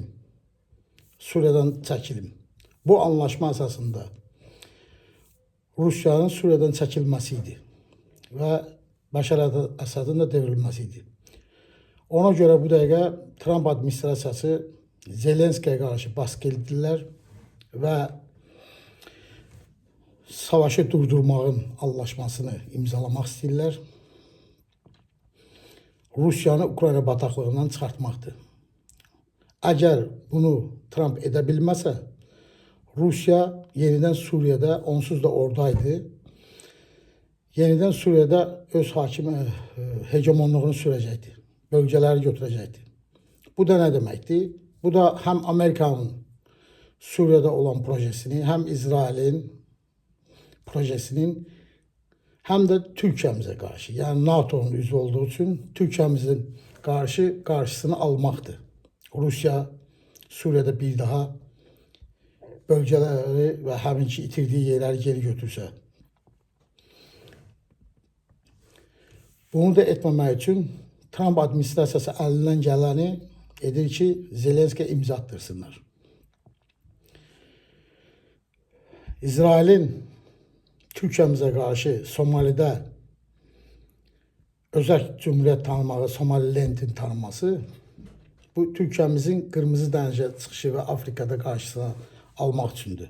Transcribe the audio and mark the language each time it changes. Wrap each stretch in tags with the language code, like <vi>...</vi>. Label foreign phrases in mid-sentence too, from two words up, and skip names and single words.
<tr>Suriye'den çekilim. Bu anlaşma esasında Rusya'nın Suriye'den çekilmesiydi ve Başar Əsadın da devrilmesiydi.</tr> <az>Ona göre bu dəqiqə Trump administrasiyası Zelenskiyə</az> <tr>karşı baskı</tr> <az>etdilər və savaşı durdurmağın anlaşmasını imzalamaq istəyirlər. Rusiyanı Ukrayna bataqlığından çıxartmaqdır. Əgər bunu Trump edə bilməsə, Rusya</az> <tr>yeniden Suriye'de,</tr> <az>onsuz da oradaydı,</az> <tr>yeniden Suriye'de</tr> <az>öz hegemonluğunu sürəcəkdi, bölgeleri götürəcəkdi. Bu da ne deməkdir?</az> <tr>Bu da hem Amerika'nın Suriye'de olan projesini, hem İsrail'in projesinin, hem de Türkiye'mize karşı, yani NATO'nun üzvü olduğu için Türkiye'mizin karşısını almaktı. Rusya Suriye'de bir daha bölgeleri ve həminki itirdiği yerleri geri</tr> <az>götürsə. Bunu da etməmək üçün Trump administrasiyası əlindən gələni edir ki, Zelenskiyə imza attırsınlar.</az> <tr>İsrail'in Türkiye'mize karşı Somali'de özəl cumhuriyet tanımağı, Somaliland'in tanınması, bu Türkiye'mizin Kırmızı Dənizə çıxışı ve Afrika'da karşısına almaq üçündür.</tr>